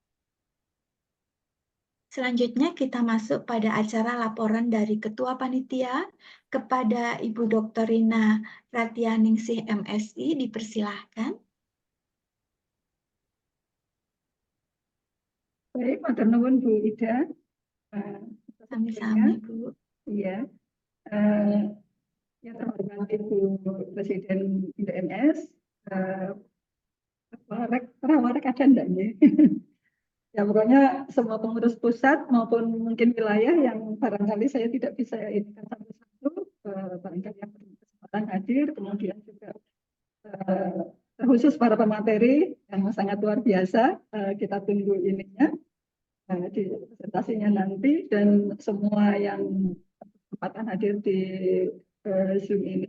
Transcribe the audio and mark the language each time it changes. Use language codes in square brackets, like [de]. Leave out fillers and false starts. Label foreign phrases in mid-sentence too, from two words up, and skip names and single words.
[id] Selanjutnya kita masuk pada acara laporan dari Ketua Panitia kepada Ibu Dr. Rina Ratianingsih MSI, dipersilahkan. Baik, [jv] matur nuwun Bu Ida. Sami-sami Bu. [id] Iya. Yang terhormat Ibu Presiden Indo MS, Rawarek ada enggak ya? Ya pokoknya semua pengurus pusat maupun mungkin wilayah yang barangkali saya tidak bisa ini satu-satu, barangkali yang berkesempatan hadir, kemudian juga khusus para pemateri yang sangat luar biasa, kita tunggu ininya di presentasinya nanti, dan semua yang kesempatan hadir di Zoom ini.